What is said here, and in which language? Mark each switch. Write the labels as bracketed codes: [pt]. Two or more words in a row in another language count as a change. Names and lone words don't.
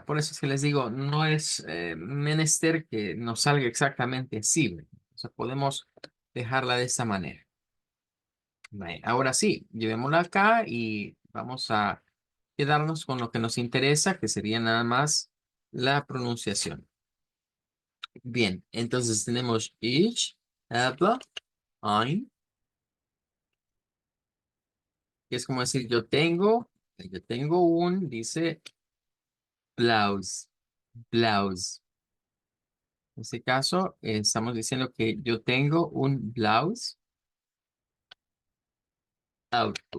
[es] Por eso es que les digo, no es menester que nos salga exactamente así, ¿verdad? O sea, podemos dejarla de esta manera. Ahora sí, llevémosla acá y vamos a quedarnos con lo que nos interesa, que sería nada más la pronunciación. Bien, entonces tenemos [de] ich, habe, ein, [es] que es como decir yo tengo un, dice Blaus, Blaus. En este caso, estamos diciendo que yo tengo un Blaus auto.